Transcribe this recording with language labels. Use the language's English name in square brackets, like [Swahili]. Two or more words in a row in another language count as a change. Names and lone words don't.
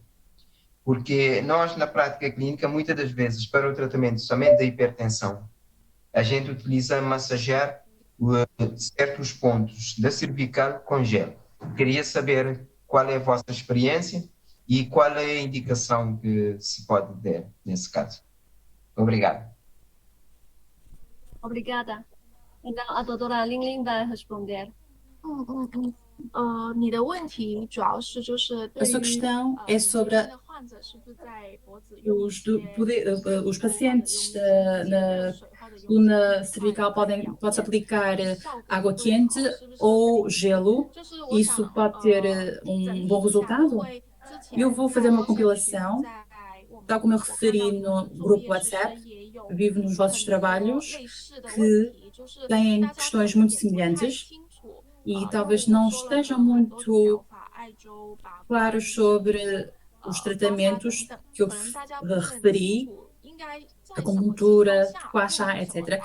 [Portuguese] Porque nós, na prática clínica, muitas das vezes, para o tratamento somente da hipertensão, a gente utiliza massagear certos pontos da cervical com gelo. Queria saber qual é a vossa experiência e qual é a indicação que se pode dar nesse caso. Obrigado. Obrigada. Então, a doutora Lingling vai responder. [Chinese] 你的问题主要是就是对 [Portuguese] A sua questão é sobre os pacientes na coluna cervical pode-se aplicar água quente ou gelo. Isso pode ter um bom resultado? Eu vou fazer uma compilação, tal como eu referi no grupo WhatsApp, vivo nos vossos trabalhos, que têm questões muito semelhantes e talvez não estejam muito claros sobre os tratamentos que eu referi, acupuntura, Huaxia, etc.